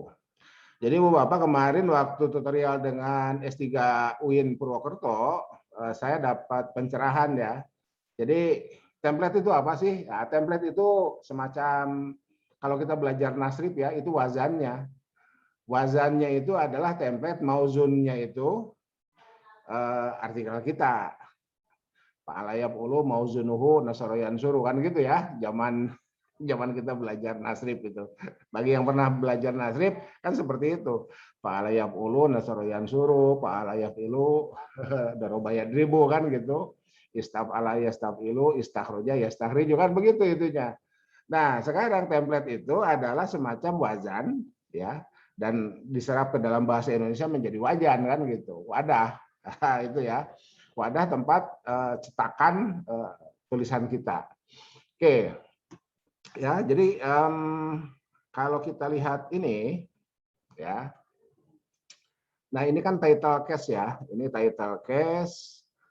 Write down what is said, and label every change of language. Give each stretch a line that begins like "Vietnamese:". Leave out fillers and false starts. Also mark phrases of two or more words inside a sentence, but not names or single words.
Indonesian: Jadi Ibu Bapak, kemarin waktu tutorial dengan S3 UIN Purwokerto, saya dapat pencerahan ya. Jadi template itu apa sih? Ya, template itu semacam kalau kita belajar nasrib ya, itu wazannya. Wazannya itu adalah template, mauzunnya itu artikel kita.
Arabic: فعل يفعل موزونه نصر ينصر
Indonesian: kan gitu ya, zaman kita belajar nasrib itu. Bagi yang pernah belajar nasrib kan seperti itu.
Arabic: فعل يفعل نصر ينصر، فعل يفعل ضرب يضرب
Indonesian: kan gitu.
Arabic: استفعل يستفعل، استخرج يستخرج
Indonesian: kan begitu itunya. Nah, sekarang template itu adalah semacam wazan ya, dan diserap ke dalam bahasa Indonesia menjadi wajan kan gitu. Wadah. Itu ya. Wadah tempat cetakan tulisan kita. Oke, ya jadi kalau kita lihat ini, ya, nah ini kan title case ya, ini title case.